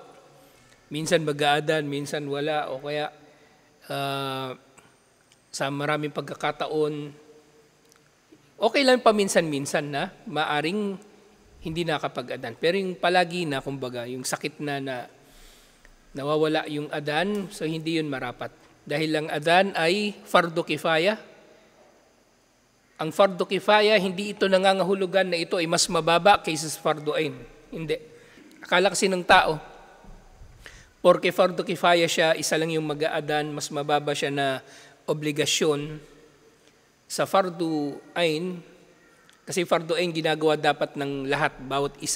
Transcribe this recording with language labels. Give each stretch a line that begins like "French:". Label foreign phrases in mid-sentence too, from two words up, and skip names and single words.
Filipino: Minsan mag-aadan, minsan wala, o kaya sa maraming pagkakataon, okay lang paminsan-minsan na maaring hindi nakapag-adan. Pero yung palagi na, kumbaga, yung sakit na nawawala yung adan, so hindi yun marapat. Dahil ang adan ay
Arabic: فرض كفاية.
Filipino: Ang
Arabic: فرض كفاية,
Filipino: hindi ito nangangahulugan na ito ay mas mababa kaysa sa
Arabic: فرض عين.
Filipino: Hindi. Akala kasi ng tao, porque
Arabic: فرض كفاية
Filipino: siya, isa lang yung mag-aadan, mas mababa siya na obligasyon sa
Arabic: فرض عين,
Filipino: kasi
Arabic: فرض عين
Filipino: ginagawa dapat ng lahat, bawat isa.